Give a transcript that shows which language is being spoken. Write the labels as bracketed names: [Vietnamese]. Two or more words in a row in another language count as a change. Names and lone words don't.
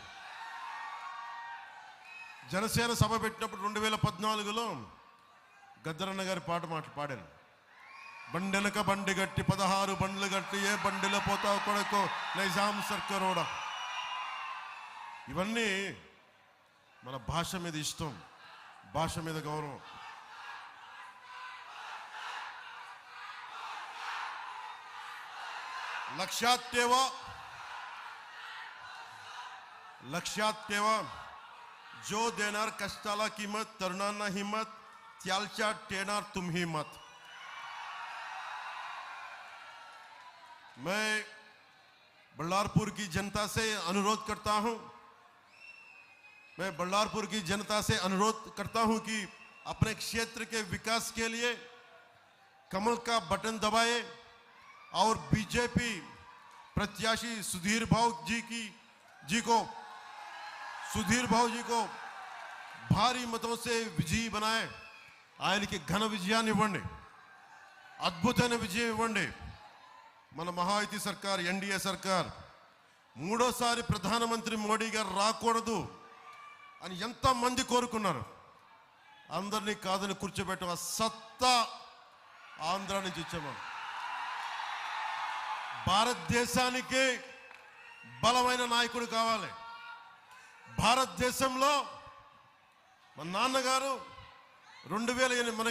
[Telugu] జనసేన సభ పెట్టినప్పుడు 2014లో గద్దరన్న గారి పాట పాడాను బండెనక బండి గట్టి 16 బండ్లు గట్టి ఏ బండిలో పోతావు కొడుకో నైజాం సర్కారోడా ఇవన్నీ మన భాష మీద ఇష్టం భాష మీద గౌరవం [Marathi] लक्षात ठेवा जो देणार कष्टाला किंमत तरुणांना हिम्मत त्यालच्या टेणार तुम्ही मत [Hindi] मैं बल्लारपुर की जनता से अनुरोध करता हूं कि अपने क्षेत्र के विकास के लिए कमल का बटन दबाए और बीजेपी प्रत्याशी सुधीर भाव जी को भारी मतों से विजयी बनाए [Telugu] ఆయనకి ఘన విజయాన్ని ఇవ్వండి అద్భుతమైన విజయం ఇవ్వండి మన మహాయుతి సర్కార్ ఎన్డీఏ సర్కార్ మూడోసారి ప్రధానమంత్రి మోడీ గారు రాకూడదు అని ఎంత మంది కోరుకున్నారు అందరినీ కాదని కూర్చోబెట్టిన సత్తా ఆంధ్ర నుంచి ఇచ్చాము భారతదేశానికి బలమైన నాయకుడు కావాలి భారతదేశంలో మన నాన్నగారు 2008